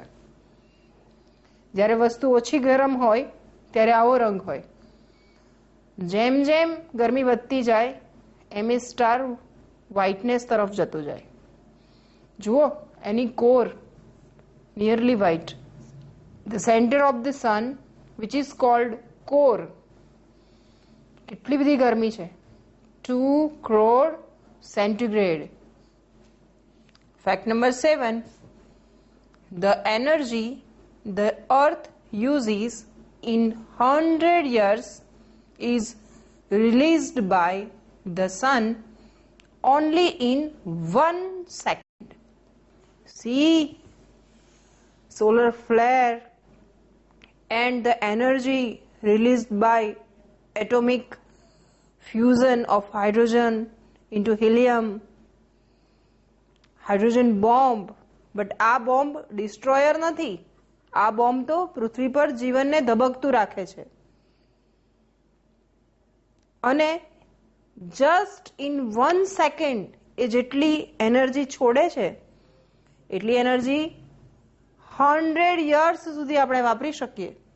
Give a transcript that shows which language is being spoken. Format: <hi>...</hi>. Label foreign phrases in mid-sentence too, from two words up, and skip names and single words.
<gu>જ્યારે વસ્તુ ઓછી ગરમ હોય ત્યારે આવો રંગ હોય. જેમ જેમ ગરમી વધતી જાય એમ એ</gu> <en>star whiteness</en> <gu>તરફ જતો જાય. જુઓ એની કોર</gu> <en>nearly white. The center of the sun, which is called core,</en> <gu>કેટલી બધી ગરમી છે,</gu> <en>2 crore centigrade. Fact number 7. The energy the earth uses in 100 years is released by the sun only in 1 second. See, solar flare and the energy released by atomic fusion of hydrogen into helium, hydrogen bomb.</en> <gu>બટ આ બોમ્બ ડિસ્ટ્રોયર નથી. આ બોમ્બ તો પૃથ્વી પર જીવનને ધબકતું રાખે છે. અને</gu> <en>just in 1 second</en> <gu>એ જેટલી એનર્જી છોડે છે એટલી એનર્જી 100 યર્સ સુધી આપણે વાપરી શકીએ.</gu>